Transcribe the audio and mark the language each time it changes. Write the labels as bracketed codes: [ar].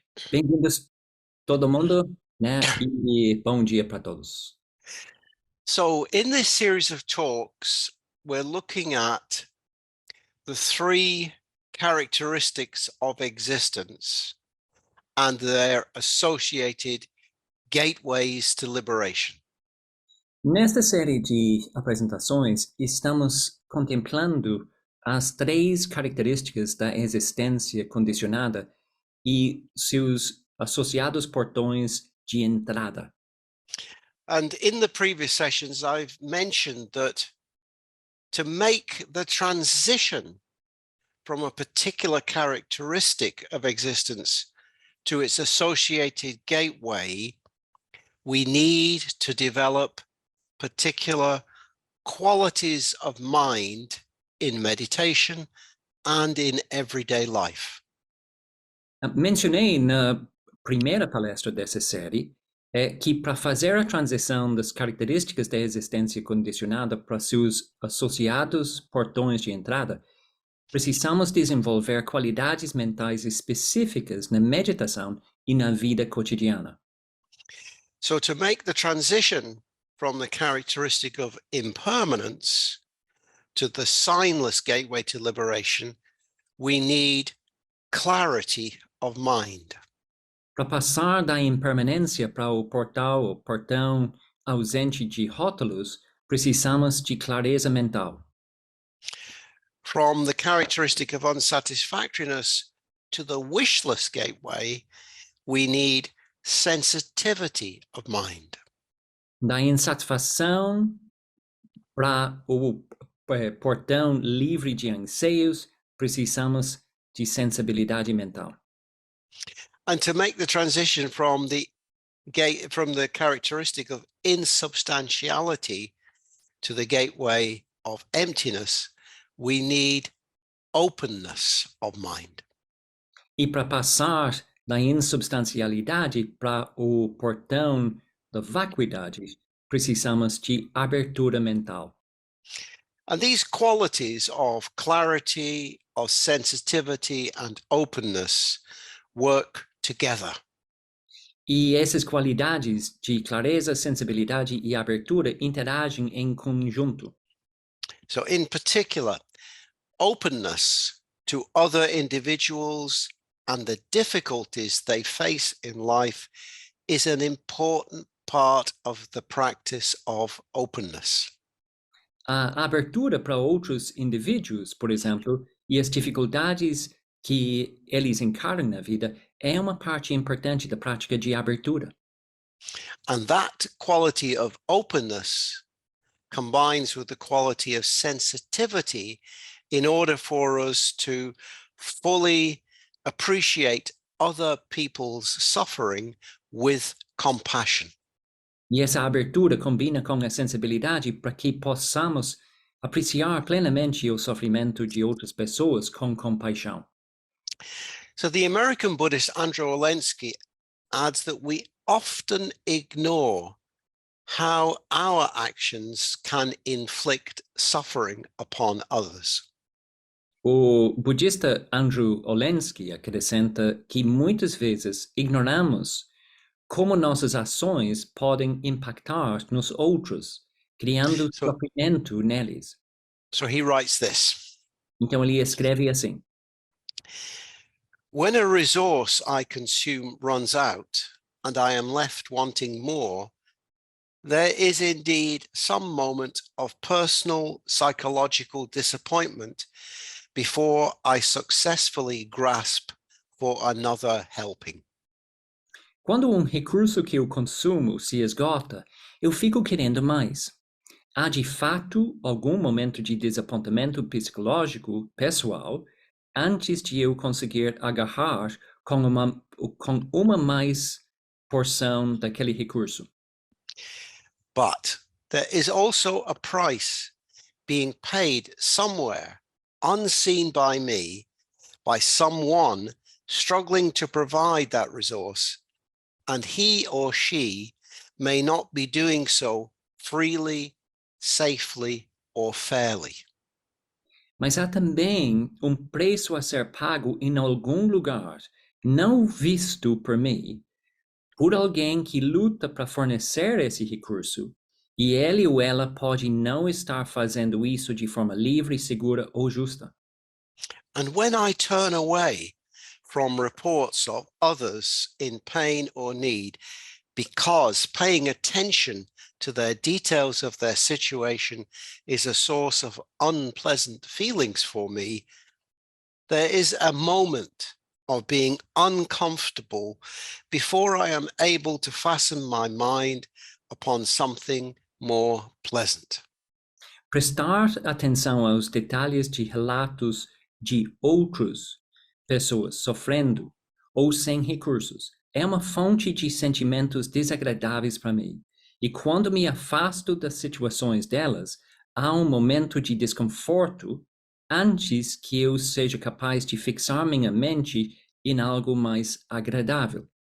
[pt] Bem-vindos todo mundo, né? E bom dia para todos. [en] So in this series of talks, we're looking at the three characteristics of existence and their associated gateways to liberation. [pt] Nesta série de apresentações, estamos contemplando as três características da existência condicionada e seus associados portões de entrada. [en] And in the previous sessions, I've mentioned that to make the transition from a particular characteristic of existence to its associated gateway, we need to develop particular qualities of mind in meditation and in everyday life. [pt] Mencionei na primeira palestra dessa série que para fazer a transição das características da existência condicionada para seus associados portões de entrada, precisamos desenvolver qualidades mentais específicas na meditação e na vida cotidiana. [en] So to make the transition from the characteristic of impermanence to the signless gateway to liberation, we need clarity of mind. [pt] Para passar da impermanência para o portão ausente de rótulos, precisamos de clareza mental. [en] From the characteristic of unsatisfactoriness to the wishless gateway, we need sensitivity of mind. [pt] Da insatisfação para o portão livre de anseios, precisamos de sensibilidade mental. [en] And to make the transition from the characteristic of insubstantiality to the gateway of emptiness, we need openness of mind. [pt] E para passar da insubstancialidade para o portão da vacuidade, precisamos de abertura mental. [en] And these qualities of clarity, of sensitivity, and openness work together. [pt] E essas qualidades de clareza, sensibilidade e abertura interagem em conjunto. [en] So in particular, openness to other individuals and the difficulties they face in life is an important part of the practice of openness. [pt] A abertura para outros indivíduos, por exemplo, e as dificuldades que eles encaram na vida é uma parte importante da prática de abertura. [en] And that quality of openness combines with the quality of sensitivity in order for us to fully appreciate other people's suffering with compassion. [pt] E essa abertura combina com a sensibilidade para que possamos apreciar plenamente o sofrimento de outras pessoas com compaixão. [en] So the American Buddhist Andrew Olendzki adds that we often ignore how our actions can inflict suffering upon others. [pt] O budista Andrew Olendzki acrescenta que muitas vezes ignoramos como nossas ações podem impactar nos outros, criando sofrimento neles. [en] So he writes this. [pt] Então ele escreve assim: [en] When a resource I consume runs out and I am left wanting more, there is indeed some moment of personal psychological disappointment before I successfully grasp for another helping. [pt] Quando recurso que eu consumo se esgota, eu fico querendo mais. Há de fato algum momento de desapontamento psicológico pessoal antes de eu conseguir agarrar com uma mais porção daquele recurso. [en] But there is also a price being paid somewhere, unseen by me, by someone struggling to provide that resource, and he or she may not be doing so freely, safely, or fairly. [pt] Mas há também preço a ser pago em algum lugar, não visto por mim, por alguém que luta para fornecer esse recurso, e ele ou ela pode não estar fazendo isso de forma livre, segura ou justa. [en] And when I turn away from reports of others in pain or need, because paying attention to their details of their situation is a source of unpleasant feelings for me, there is a moment of being uncomfortable before I am able to fasten my mind upon something more pleasant. [pt] Prestar atenção aos detalhes de relatos de outras pessoas sofrendo ou sem recursos é uma fonte de sentimentos desagradáveis para mim. E quando me afasto das situações delas, há um momento de desconforto antes que eu seja capaz de fixar minha mente em algo mais agradável.